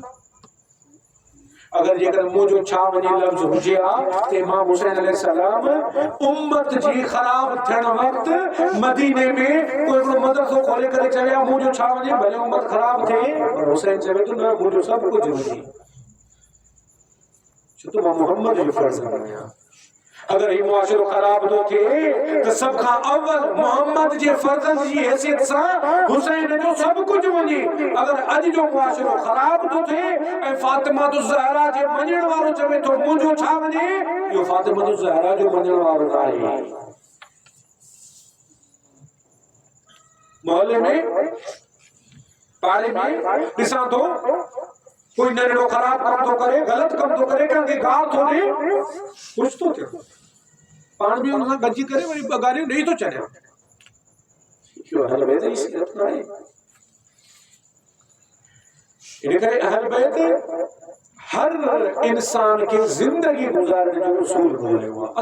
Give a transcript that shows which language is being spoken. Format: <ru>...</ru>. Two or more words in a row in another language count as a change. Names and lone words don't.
<sd>अगर जेकर मुंहिंजो छा वञे लफ़्ज़ हुजे हा त इमाम हुसैन अलैहिस्सलाम उम्मत जी ख़राब थियण वक़्तु मदीने में कोई हिकिड़ो मदरसो खोले करे चवे हा मुंहिंजो छा वञे, भले उम्मत ख़राब थिए, पर हुसैन चवे थो न मुंहिंजो सभु कुझु वञे, छो त मां मुहम्मद जो फ़र्ज़ आहियां। अगर ये मुआशरो खराब तो थे तो सब खां अव्वल मोहम्मद जे फर्ज़न जी हैसियत सां हुसैन जो सब कुछ वञे। अगर अज जो मुआशरो खराब तो थे ऐं फातिमा तो ज़हरा जे मञण वारो चवे तो मुंहिंजो छा वञे, इहो फातिमा तो ज़हरा जो मञण वारो आहे। मोहल्ले में पाड़े में ॾिसां तो कोई नंढड़ो खराब कम तो करे, गलत कम तो करे, कंहिंखे गाल थो ॾे, कुछ तो थिए, पाण बि हुन सां गॾिजी करे वरी ॿ गारियूं ॾेई थो छॾियां। इहो अहल बैत जी सीरत न आहे। इन करे अहल बैत हर इंसान खे ज़िंदगी गुज़ारण जो उसूल ॿुधायो आहे।</sd>